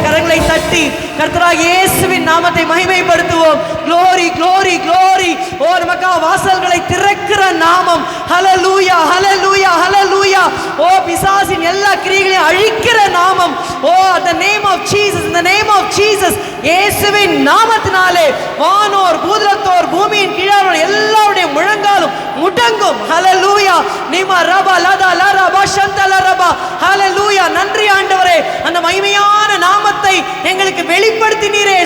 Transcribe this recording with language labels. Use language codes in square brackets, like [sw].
[ta] கரங்களை தட்டி கர்த்தராகிய இயேசுவின் நாமத்தை மகிமைப்படுத்துவோம். [en] glory glory glory. [ta] ஓ நமக்காக வாசல்களை திறக்கிற நாமம். ஹல்லேலூயா ஹல்லேலூயா ஹல்லேலூயா. ஓ பிசாசின் எல்லா கிரியைகளையும் அழிக்கிற நாமம். [en] O the name of Jesus, in the name of Jesus. [ta] இயேசுவின் நாமத்தினாலே வானோர் பூதலத்தோர் பூமியின் கீழானோர் எல்லாருடைய முழங்காலும் முடங்கும். ஹல்லேலூயா. நிமா ரபா லதா லரபா ஷந்தல ரபா. ஹல்லேலூயா. நன்றி ஆண்டவரே, அந்த மகிமையான நாமத்தை எங்களுக்கு வெளிப்படுத்தினீரே.